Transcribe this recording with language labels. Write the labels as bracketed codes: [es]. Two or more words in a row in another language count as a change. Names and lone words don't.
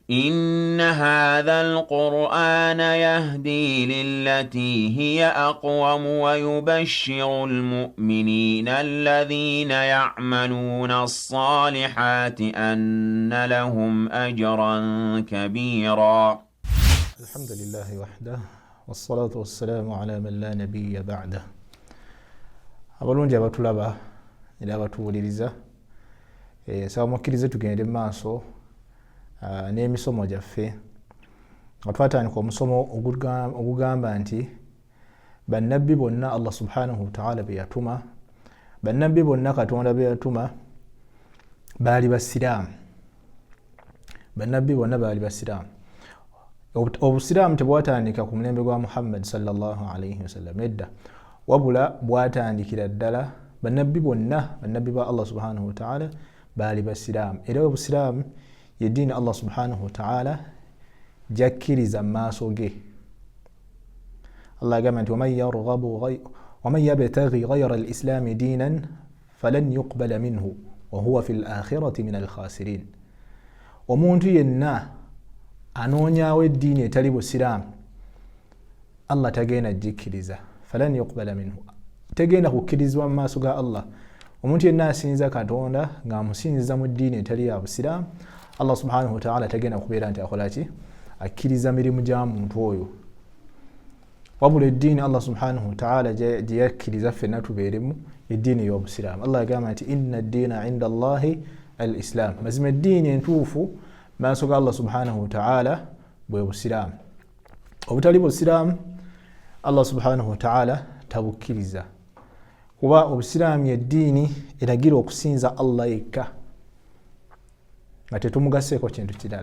[ar] إن هذا القرآن يهدي للتي هي أقوم ويبشر المؤمنين الذين يعملون الصالحات أن لهم أجرا كبيرا. الحمد لله وحده والصلاة والسلام على من لا نبي بعده. [lg] abalungi abatulaba era abatuwuliriza sawa mukkirize tugende maaso n'emisomo gyaffe nga twatandika omusomo ogugamba nti bannabbi bonna Allah [ar] سبحانه وتعالى [lg] be yatuma, bannabbi bonna Katonda be yatuma baali basiraamu. Bannabbi bonna baali basiraamu. Obusiraamu tebwatandika ku mulembe gwa Muhammad [ar] صلى الله عليه وسلم [lg] edda, wabula bwatandikira ddala bannabbi bonna, bannabbi ba Allah [ar] سبحانه وتعالى [lg] baali basiraamu. Era obusiraamu ye ddiini Allah [ar] سبحانه وتعالى [lg] jakkiriza maaso ge. Allah agamba nti [ar] ومن يبتغ غير الإسلام دينا فلن يقبل منه وهو في الآخرة من الخاسرين. [lg] Omuntu yenna anoonyaawo eddiini etali busiraamu Allah tagenda jikkiriza, [ar] فلن يقبل منه, [lg] tegenda kukkirizibwa mu maaso ga Allah. Omuntu yenna asinza Katonda ng'amusinziza mu ddiini etali ya busiraamu, Allah [ar] سبحانه وتعالى [lg] tagenda kubeera nti akola ki, akkiriza mirimu gya muntu oyo. Wabula eddiini Allah [ar] سبحانه وتعالى [lg] gye yakkiriza ffenna tubeeremu eddiini y'obusiraamu. Allah agamba nti [ar] إن الدين عند الله الإسلام, [lg] mazima eddiini entuufu maaso ga Allah [ar] سبحانه وتعالى [lg] bwe busiraamu. Obutali busiraamu Allah [ar] سبحانه وتعالى [lg] tabukkiriza, kuba obusiraamu eddiini eragira okusinza Allah yekka nga tetumugaseeko kintu kirala.